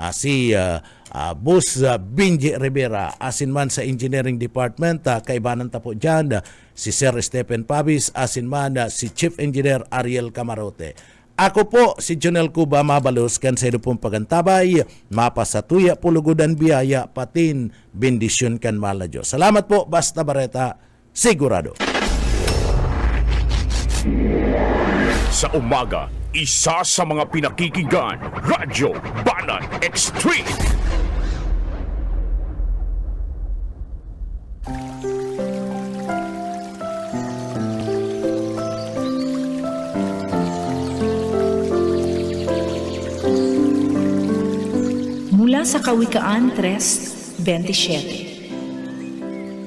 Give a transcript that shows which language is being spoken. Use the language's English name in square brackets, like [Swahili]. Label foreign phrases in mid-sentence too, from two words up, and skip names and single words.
[Bikol] si Boss Benji Rivera, asin man sa Engineering Department, kaibanan ta po dyan, si Sir Stephen Pabis, asin man si Chief Engineer Ariel Camarote. Ako po si Jonel Cuba Mabalos, kan sa pong pagantabay, mapasatuya pulugudan biyaya, patin, bendisyon kan mala Diyos. [Filipino] Salamat po, Basta Barreta, sigurado. Sa umaga, isa sa mga pinakikinggan, Radyo Banat Extreme. Mula sa Kawikaan 3:27.